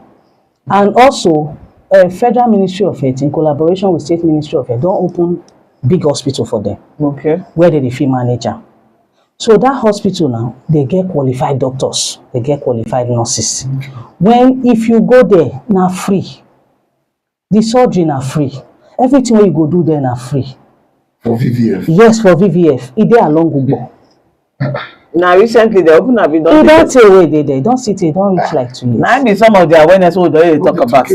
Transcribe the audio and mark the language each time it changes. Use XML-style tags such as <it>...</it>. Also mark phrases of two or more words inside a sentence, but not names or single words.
<pcm>And also, Federal Ministry of Health, in collaboration with State Ministry of Health, don't open big hospital for them. Okay. Where they fit manage am. So that hospital now, they get qualified doctors, they get qualified nurses. When if you go there, na free. The surgery na free. Everything wey you go do there na free. For VVF. Yes, for VVF. E dey along Ugbo. Now recently they open up. E don tey wey dey there. Don sit, e don reach like 2 years. Now be some of the awareness we don talk about.</pcm>